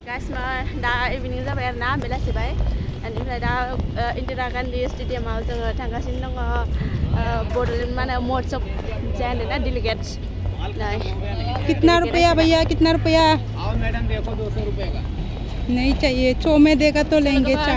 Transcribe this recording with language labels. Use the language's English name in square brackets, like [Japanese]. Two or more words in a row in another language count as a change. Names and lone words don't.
[Bodo] guys, दा इभिनिं जाबाय आरो ना बेलासिबाय बेनिफ्राय दा इन्दिरा गान्धी स्टेडियामाव जोङो थांगासिनो दङ बड'लेण्ड मा होनो मोहत्सव जानो ना डेलिगेट्स [Hindi] कितना रुपया भैया कितना रुपया आओ मैडम देखो 200 रुपए का नहीं चाहिए 100 में देगा तो लेंगे 4